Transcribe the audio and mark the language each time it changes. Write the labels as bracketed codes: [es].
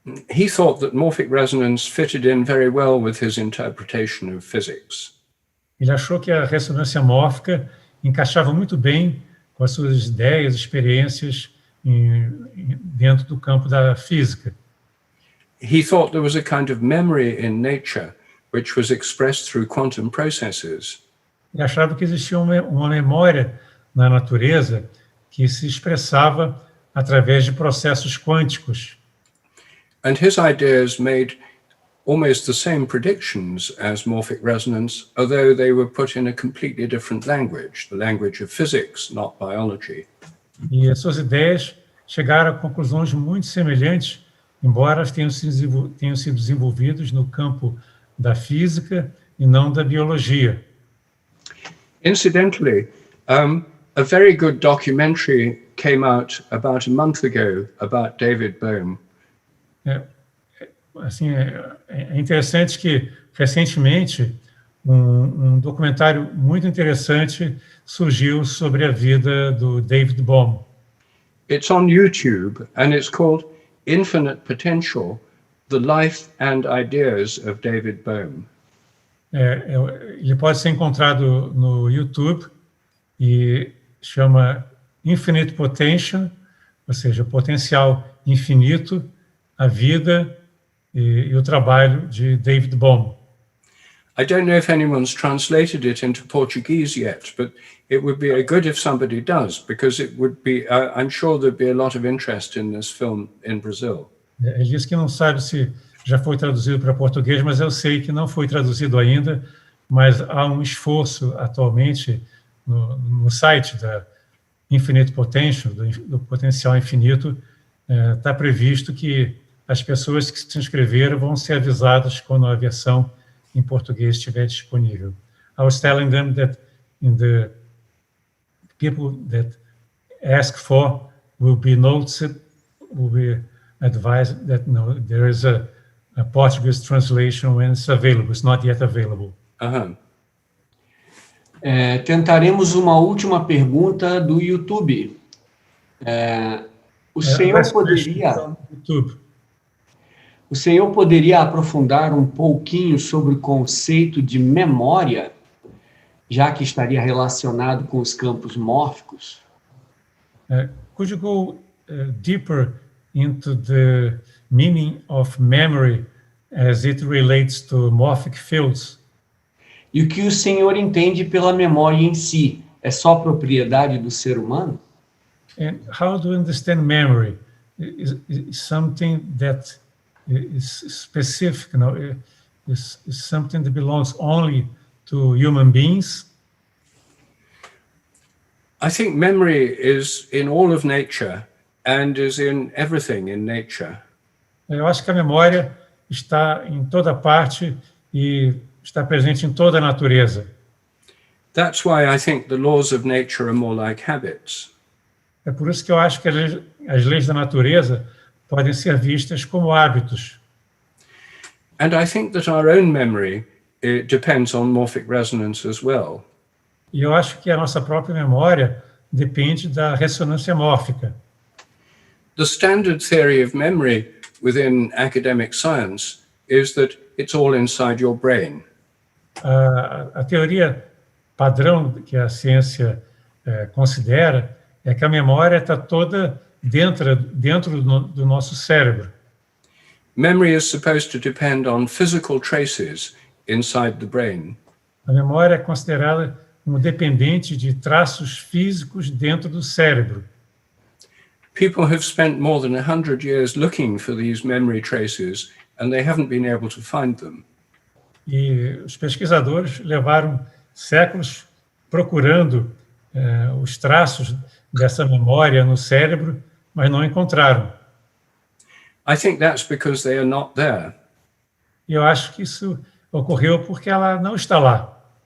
[en] He thought that morphic resonance fitted in very well with his interpretation of physics. [pt] Ele achou que a ressonância mórfica encaixava muito bem com as suas ideias, experiências dentro do campo da física. [en] He thought there was a kind of memory in nature which was expressed through quantum processes. [pt] Ele achava que existia uma memória na natureza que se expressava através de processos quânticos. [en] And his ideas made almost the same predictions as morphic resonance, although they were put in a completely different language, the language of physics, not biology. [pt] E as suas ideias chegaram a conclusões muito semelhantes, embora elas tenham sido desenvolvidas no campo da física e não da biologia. [en] Incidentally, a very good documentary came out about a month ago about David Bohm. [pt] É interessante que, recentemente, um documentário muito interessante surgiu sobre a vida do David Bohm. [en] It's on YouTube, and it's called Infinite Potential, The Life and Ideas of David Bohm. [pt] Ele pode ser encontrado no YouTube e chama Infinite Potential, ou seja, potencial infinito, a vida e o trabalho de David Bohm. [en] I don't know if anyone's translated it into Portuguese yet, but it would be good if somebody does, because it would be, I'm sure there'd be a lot of interest in this film in Brazil. [pt] Ele disse que não sabe se já foi traduzido para português, mas eu sei que não foi traduzido ainda, mas há um esforço atualmente no site da Infinite Potential, do potencial infinito, está previsto que as pessoas que se inscreveram vão ser avisadas quando a versão em português estiver disponível. [en] I was telling them that the people that ask for will be noticed, will be advised that no, there is a Portuguese translation when it's available. It's not yet available. Uh-huh. [pt] Tentaremos uma última pergunta do YouTube. O senhor poderia aprofundar um pouquinho sobre o conceito de memória, já que estaria relacionado com os campos mórficos? [en] Could you go deeper into the meaning of memory as it relates to morphic fields? [pt] E o que o senhor entende pela memória em si? É só propriedade do ser humano? [en] And how do you understand memory? Is something that is specific, is something that belongs only to human beings? I think memory is in all of nature and is in everything in nature. [pt] Eu acho que a memória está em toda parte e está presente em toda a natureza. [en] That's why I think the laws of nature are more like habits. [pt] É por isso que eu acho que as leis da natureza podem ser vistas como hábitos. [en] And I think that our own memory depends on morphic resonance as well. [pt] E eu acho que a nossa própria memória depende da ressonância mórfica. [en] The standard theory of memory within academic science is that it's all inside your brain. [pt] A teoria padrão que a ciência considera é que a memória está toda dentro do nosso cérebro. [en] Memory is supposed to depend on physical traces inside the brain. [pt] A memória é considerada como dependente de traços físicos dentro do cérebro. [en] People have spent more than 100 years looking for these memory traces and they haven't been able to find them. [pt] E os pesquisadores levaram séculos procurando os traços dessa memória no cérebro, mas não encontraram. [en] I think that's because they are not there. [pt] E eu acho que isso ocorreu porque ela não está lá.